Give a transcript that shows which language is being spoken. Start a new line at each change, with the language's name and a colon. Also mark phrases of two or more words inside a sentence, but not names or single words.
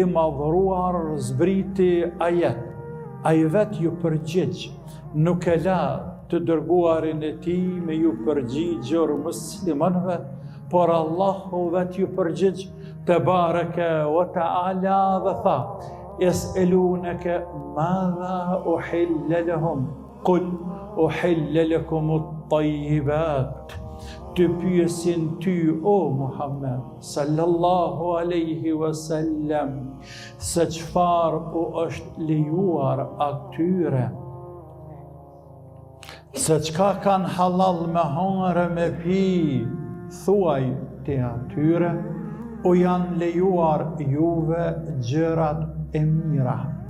Albanian: madhruar zbriti ajet, ai vetë ju përgjigj, nuk e la të dërguarin e tij me ju përgjigjur muslimanëve, por Allahu vetë ju përgjigj
Arabic: تبارك وتعالى
Albanian: dhe tha:
Arabic: يسألونك ماذا أحل لهم قل أحل لكم الطيبات.
Albanian: Të pyesin ty, o Muhammed,
Arabic: صلى الله عليه وسلم,
Albanian: se çfarë u është lejuar atyre, se çka kanë halal me hangre me pi, thuaj të atyre, u janë lejuar juve gjërat e mira.